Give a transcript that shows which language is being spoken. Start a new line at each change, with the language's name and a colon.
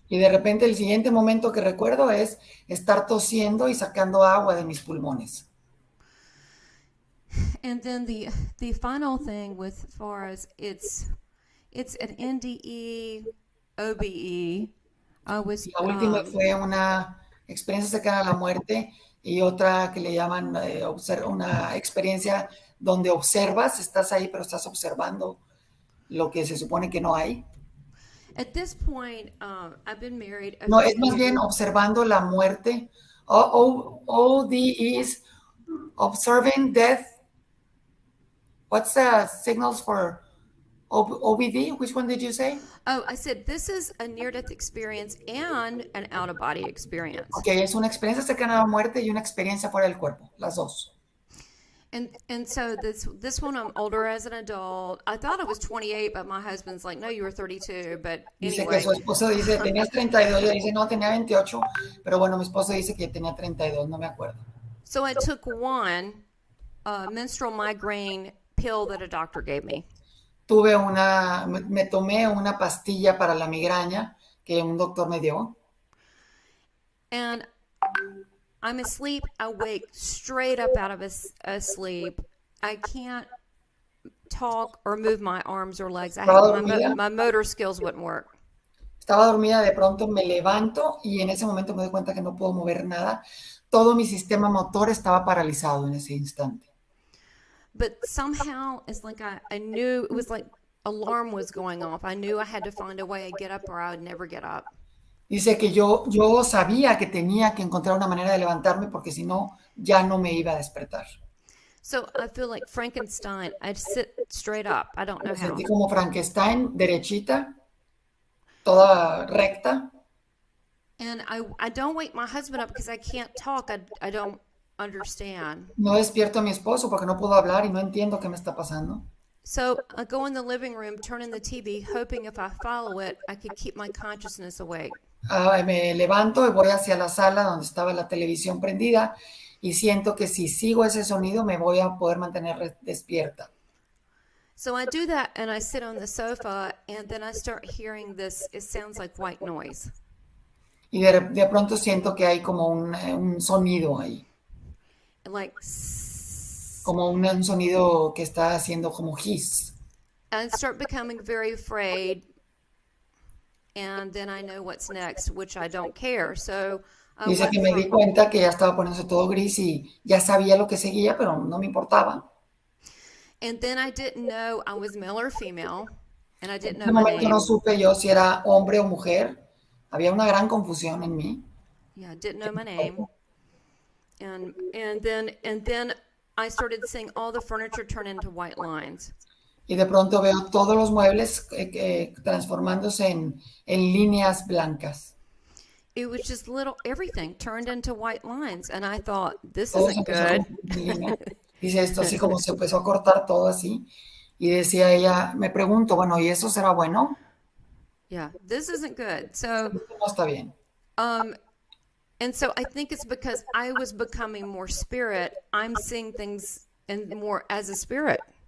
Spanish: Y de repente el siguiente momento que recuerdo es estar tosiendo y sacando agua de mis pulmones.
English: And then the final thing with far as it's an NDE OBE.
Spanish: La última fue una experiencia cercana a la muerte y otra que le llaman una experiencia donde observas, estás ahí pero estás observando lo que se supone que no hay.
English: At this point, I've been married.
Spanish: No, es más bien observando la muerte.
English: ODE is observing death. What's the signals for OBD, which one did you say? Oh, I said this is a near-death experience and an out-of-body experience.
Spanish: Okay, es una experiencia cercana a la muerte y una experiencia fuera del cuerpo, las dos.
English: And so this one, I'm older as an adult. I thought I was 28, but my husband's like, no, you were 32. But
Spanish: Dice
English: anyway.
Spanish: que su esposo dice, tenías 32, ella dice, no, tenía 28, pero bueno, mi esposo dice que tenía 32, no me acuerdo.
English: So I took one menstrual migraine pill that a doctor gave me.
Spanish: Me tomé una pastilla para la migraña que un doctor me dio.
English: And I'm asleep, I wake straight up out of asleep. I can't talk or move my arms or legs. My motor skills wouldn't work.
Spanish: Estaba dormida, de pronto me levanto y en ese momento me doy cuenta que no puedo mover nada. Todo mi sistema motor estaba paralizado en ese instante.
English: But somehow it's like I knew it was like alarm was going off. I knew I had to find a way to get up or I would never get up.
Spanish: Dice que yo sabía que tenía que encontrar una manera de levantarme porque si no, ya no me iba a despertar.
English: So I feel like Frankenstein. I'd sit straight up. I don't know how.
Spanish: Me sentí como Frankenstein, derechita, toda recta.
English: And I don't wake my husband up because I can't talk. I don't understand.
Spanish: No despierto a mi esposo porque no puedo hablar y no entiendo qué me está pasando.
English: So I go in the living room, turn in the TV, hoping if I follow it, I could keep my consciousness awake.
Spanish: Me levanto y voy hacia la sala donde estaba la televisión prendida y siento que si sigo ese sonido me voy a poder mantener despierta.
English: So I do that and I sit on the sofa and then I start hearing this, it sounds like white noise.
Spanish: Y de pronto siento que hay como un sonido ahí.
English: Like,
Spanish: como un sonido que está haciendo como hiss.
English: I start becoming very afraid. And then I know what's next, which I don't care. So
Spanish: dice que me di cuenta que ya estaba poniéndose todo gris y ya sabía lo que seguía, pero no me importaba.
English: And then I didn't know I was male or female, and I didn't know my name.
Spanish: No supe yo si era hombre o mujer. Había una gran confusión en mí.
English: Yeah, I didn't know my name. And then I started seeing all the furniture turn into white lines.
Spanish: Y de pronto veo todos los muebles transformándose en líneas blancas.
English: It was just everything turned into white lines. And I thought, this isn't good.
Spanish: Dice esto así como se empezó a cortar todo así. Y decía ella, me pregunto, bueno, ¿y eso será bueno?
English: Yeah, this isn't good. So,
Spanish: no está bien.
English: And so I think it's because I was becoming more spirit. I'm seeing things more as a spirit.